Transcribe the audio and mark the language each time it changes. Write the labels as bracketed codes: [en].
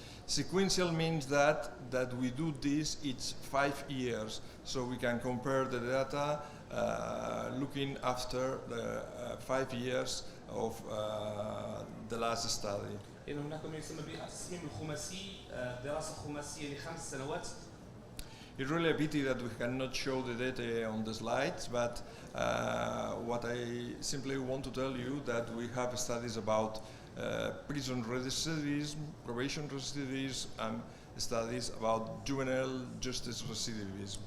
[en] Sequential means that we do this each 5 years, so we can compare the data looking after the 5 years of the last study. [ar] إن هناك ما يسمى بالتصميم الخماسي، دراسة خماسية ل5 سنوات. [en] It's really a pity that we cannot show the data on the slides, but what I simply want to tell you that we have studies about prison recidivism, probation recidivism, and studies about juvenile justice recidivism.